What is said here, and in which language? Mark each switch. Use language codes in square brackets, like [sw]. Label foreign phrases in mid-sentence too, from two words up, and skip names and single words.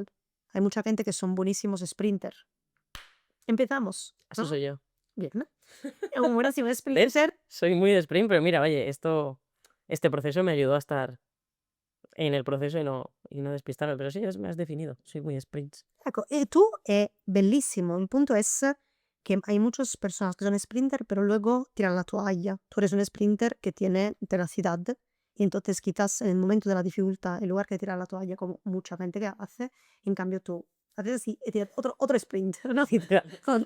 [es] Hay mucha gente que son buenísimos sprinter. Empezamos, Eso ¿no? soy yo. Bien. Un buenísimo ¿Ves? sprinter. Soy muy de sprint, pero mira, oye, este proceso me ayudó a estar en el proceso y no despistarme. Pero sí, me has definido. Soy muy de sprints. [it] Ecco, e tu è bellissimo. Il punto [es] es que hay muchas personas que son sprinter, pero luego tiran la toalla. Tú eres un sprinter que tiene tenacidad y entonces quizás en el momento de la dificultad, en lugar de tirar la toalla como mucha gente que hace, en cambio tú haces así y tiras otro sprint, ¿no? Con-